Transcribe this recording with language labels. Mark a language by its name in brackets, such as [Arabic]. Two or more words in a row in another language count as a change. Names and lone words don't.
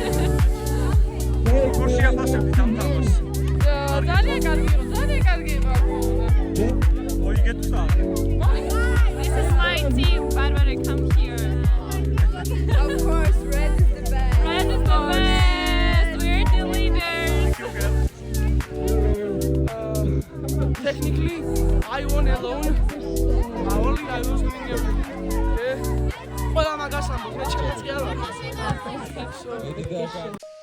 [English] This is my team, Barbara, come here. Of course, red is the best. Red is the best. We're the leaders. technically I won alone. Only I was doing everything. [Georgian] ყველა მაგას ამბობ, მე ჩემს კი არ ვაკეთებ.